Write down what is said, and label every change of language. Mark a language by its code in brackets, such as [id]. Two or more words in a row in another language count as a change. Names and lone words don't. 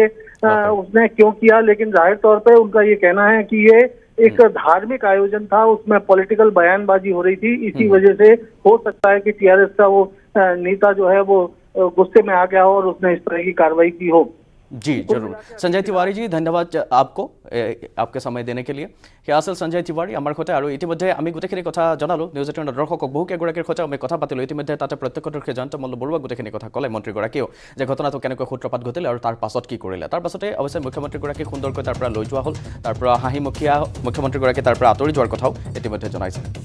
[hi] उसने क्यों किया, लेकिन जाहिर तौर पे उनका ये कहना है कि ये एक धार्मिक आयोजन था, उसमें पॉलिटिकल बयानबाजी हो रही थी, इसी वजह से हो सकता है कि टीआरएस का वो नेता जो है वो गुस्से में आ गया हो और उसने इस तरह की कार्रवाई की हो। जी जरूर। संजय तिवारी जी धन्यवाद आपको आपके समय देने के लिए। [as] সেয়া আছিল সঞ্জয় তিৱাৰী আমাৰ সৈতে। আৰু ইতিমধ্যে আমি গোটেইখিনি কথা জনালোঁ নিউজ 18 দৰ্শকক, বহুকেইগৰাকীৰ সৈতে আমি কথা পাতিলোঁ। ইতিমধ্যে তাতে প্ৰত্যক্ষদৰ্শী জয়ন্ত মল্ল বৰুৱা গোটেইখিনি কথা ক'লে মন্ত্ৰীগৰাকীয়েও যে ঘটনাটো কেনেকৈ সূত্ৰপাত ঘটিলে আৰু তাৰ পাছত কি কৰিলে। তাৰ পাছতে অৱশ্যে মুখ্যমন্ত্ৰীগৰাকীক সুন্দৰকৈ তাৰ পৰা লৈ যোৱা হ'ল, তাৰ পৰা হাঁহিমুখীয়া মুখ্যমন্ত্ৰীগৰাকী তাৰ পৰা আঁতৰি যোৱাৰ কথাও ইতিমধ্যে জনাইছে।